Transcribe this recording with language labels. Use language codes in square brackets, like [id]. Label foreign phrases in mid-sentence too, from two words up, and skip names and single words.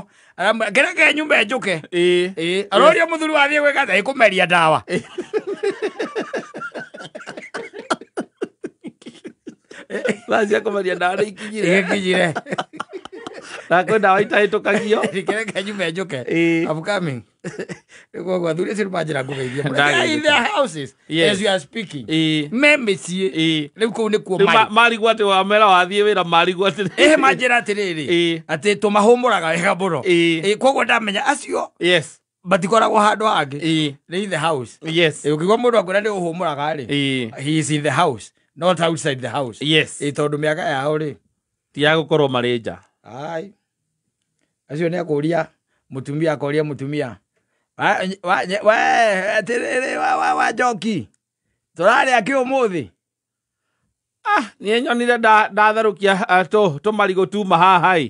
[ki] Aramwĩra kĩreke nyumba njũke. Aroria mũthuri wathiĩ gwĩka atĩa kũmeria ndawa. Lazia kũmeria ndawa nĩ ikinyire. Ikinyire. Na kwĩ ndawa itahĩtũkagio. Kĩreke nyumba njũke. [en] I'm coming. [ki] Kwa athuri acio manjĩra ngũgeithia. [en] In their houses. As you are speaking. [ki] Memĩciĩ. Rĩu kũu nĩkuo marigwo atĩ wamera wathiĩ wĩra marigwo atĩ. Manjĩra atĩrĩrĩ. Atĩ tũmahũmũraga wega mũno. Koguo ndamenya acio. [en] Yes. [ki] Batikoragwo handũ hangĩ. [en] Nĩ in the house. Yes. [ki] Ũkigwa mũndũ akwĩra nĩ ũhũmũraga rĩ. [en] He is in the house. Not outside the house. Yes. [ki] Tondũ mĩaka yao rĩ. Ti ya gũkorwo marĩ nja. Ai. Acio nĩ akũria mũtumia akoria mũtumia. Atĩrĩrĩ wa Njoki. Tũrarĩa kĩ ũmũthĩ? Niĩ nyonire ndatherũkia tũmarigũ tuma haha ĩ.